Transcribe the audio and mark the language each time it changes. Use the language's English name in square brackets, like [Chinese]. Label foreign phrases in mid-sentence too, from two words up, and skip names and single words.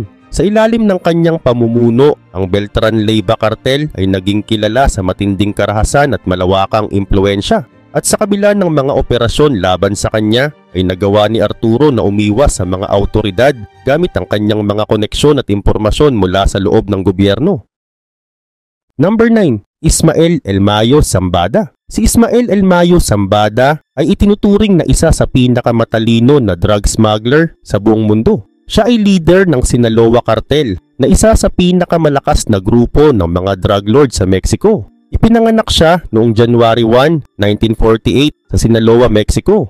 [Filipino] Sa ilalim ng kanyang pamumuno, ang Beltran Leyva Cartel ay naging kilala sa matinding karahasan at malawakang impluensya. At sa kabila ng mga operasyon laban sa kanya, ay nagawa ni Arturo na umiwas sa mga autoridad gamit ang kanyang mga koneksyon at impormasyon mula sa loob ng gobyerno. [English] Number 9, [Filipino] Ismael El Mayo Zambada. Si Ismael El Mayo Zambada ay itinuturing na isa sa pinakamatalino na [English] drug smuggler [Filipino] sa buong mundo. Siya ay leader ng Sinaloa Cartel na isa sa pinakamalakas na grupo ng mga [English] drug lord [Filipino] sa Mexico. Ipinanganak siya noong January 1, 1948 sa Sinaloa, Mexico.